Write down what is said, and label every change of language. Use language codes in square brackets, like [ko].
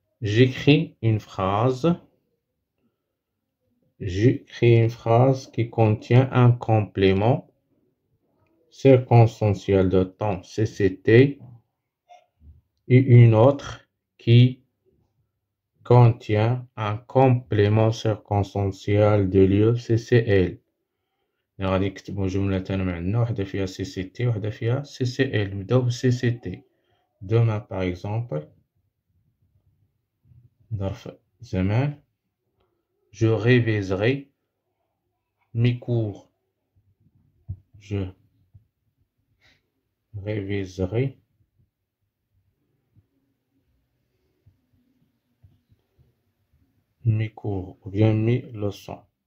[fr] J'écris une phrase qui contient un complément circonstanciel de temps CCT et une autre qui contient un complément circonstanciel de lieu CCL. [ar] غادي نكتبو جملة من عندنا وحدة فيها CCT وحدة فيها CCL. نبداو ب CCT. [fr] Demain par exemple [ar] ظرف زمان [fr] je réviserai mes cours. Je réviserai mes cours ou bien mes leçons.